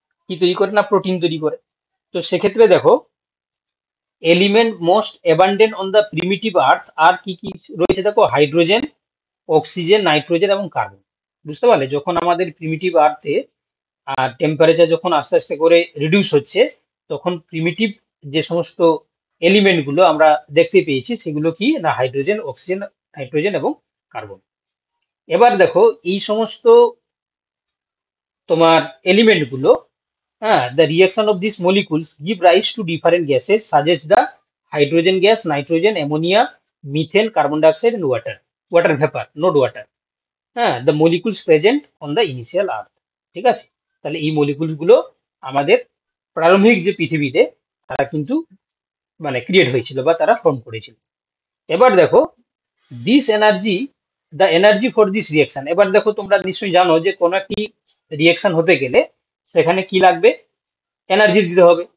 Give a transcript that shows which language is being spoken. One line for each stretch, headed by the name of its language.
Bangla: কি তৈরি করে না প্রোটিন তৈরি করে। তো সেক্ষেত্রে দেখো
English: element most abundant on the primitive earth
Bangla: আর কি কি রয়েছে দেখো হাইড্রোজেন, অক্সিজেন, নাইট্রোজেন এবং কার্বন। বুঝতে পারলে? যখন আমাদের প্রিমিটিভ আর্থে টেম্পারেচার যখন আস্তে আস্তে করে রিডিউস হচ্ছে তখন প্রিমিটিভ যে সমস্ত এলিমেন্ট গুলো আমরা দেখতে পেয়েছি সেগুলো কি না হাইড্রোজেন, অক্সিজেন, নাইট্রোজেন এবং কার্বন। এবার দেখো এই সমস্ত তোমার এলিমেন্ট গুলো, হ্যাঁ,
English: the reaction of these molecules give rise to different gases such as the hydrogen gas, nitrogen, ammonia, methane, carbon dioxide and water vapor, not water, হ্যাঁ, the molecules present on the initial earth।
Bangla: ঠিক আছে, তাহলে এই molecule গুলো আমাদের প্রারম্ভিক যে পৃথিবীতে তারা কিন্তু মানে ক্রিয়েট হয়েছিল বা তারা ফর্ম করেছিল। এবার দেখো
English: this energy, the energy for this reaction,
Bangla: এবার দেখো তোমরা নিশ্চয়ই জানো যে কোনো একটি রিয়াকশন হতে গেলে সেখানে কি লাগবে, এনার্জি দিতে হবে।